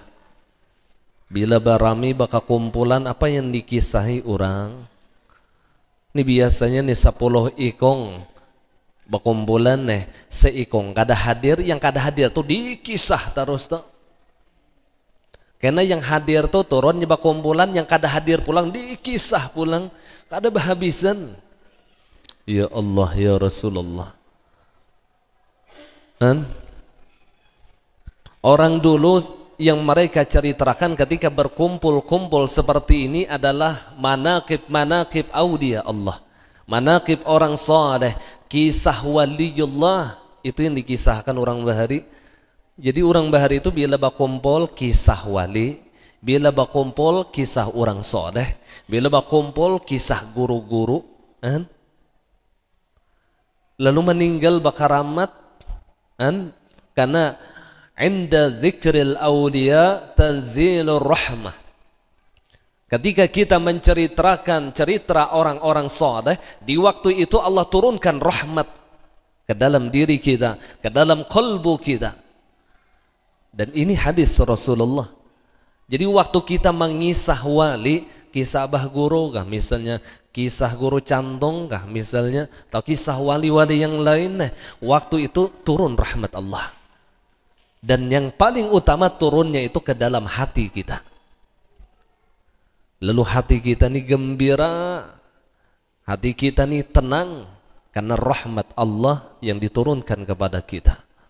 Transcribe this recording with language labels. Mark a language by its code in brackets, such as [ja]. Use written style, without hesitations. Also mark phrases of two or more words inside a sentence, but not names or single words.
[bjn] Bila barami baka kumpulan apa yang dikisahi orang, ini biasanya nih 10 ikong bakumpulan nih, seikong kada hadir, yang kada hadir tuh dikisah terus tuh. Karena yang hadir tuh turun bakumpulan, yang kada hadir pulang dikisah pulang, kada bahabisan. [ar] يا الله يا رسول الله. [id] Kan orang dulu yang mereka ceritakan ketika berkumpul-kumpul seperti ini adalah [ar] مناقب أولياء الله, [id] manaqib orang saleh, kisah waliullah, itu yang dikisahkan orang bahari. Jadi orang bahari itu bila berkumpul kisah wali, bila berkumpul kisah orang saleh, bila berkumpul kisah guru-guru, kan? Lalu meninggal bakaramat, kan? [ar] Karena عند ذكر الأولياء تنزل الرحمة. [id] Ketika kita menceritakan cerita orang-orang saleh, di waktu itu Allah turunkan rahmat. ke dalam diri kita, ke dalam kalbu kita. Dan ini hadis Rasulullah. Jadi waktu kita mengisah wali, kisah Abah Guru kah misalnya, kisah Guru Cantong kah misalnya, atau kisah wali-wali yang lain, waktu itu turun rahmat Allah. Dan yang paling utama turunnya itu ke dalam hati kita. Lalu hati kita ini gembira, hati kita ini tenang, karena rahmat Allah yang diturunkan kepada kita.